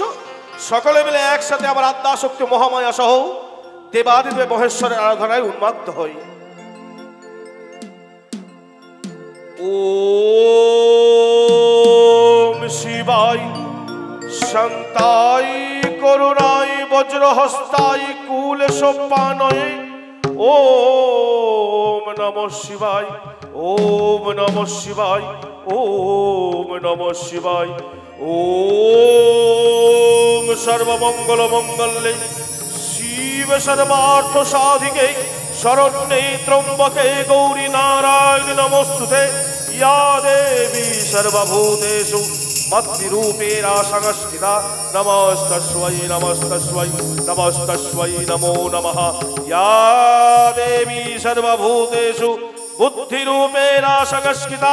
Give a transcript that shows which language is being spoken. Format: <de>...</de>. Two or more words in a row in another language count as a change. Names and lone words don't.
<bn>এসো, সকলে মিলে একসাথে আমার আত্মা শক্তি মহামায়া সহ দেবাদিদেব মহেশ্বরের আরাধনায় উন্মত্ত হই।</bn> <sa>ওম শিবায় শান্তায় করুণায় বজ্রহস্তায় কুলসোপানয়ে ওম নমঃ শিবায়, ওম নমঃ শিবায়, ওম নমঃ শিবায়। ওম সর্বমঙ্গল মঙ্গলে শিব সর্বার্থ সাধিকে শরণ্যে ত্রম্বকে গৌরী নারায়ণ নমস্তুতে। ইয়া দেবী সর্বভূতেষু মত্তিরূপেণা সংস্থিতা। নমস্তস্मै নমস্তস্मै নমস্তস্मै নমো নমঃ। ইয়া দেবী সর্বভূতেষু বুদ্ধিরূপেণ সংস্থিতা।</sa>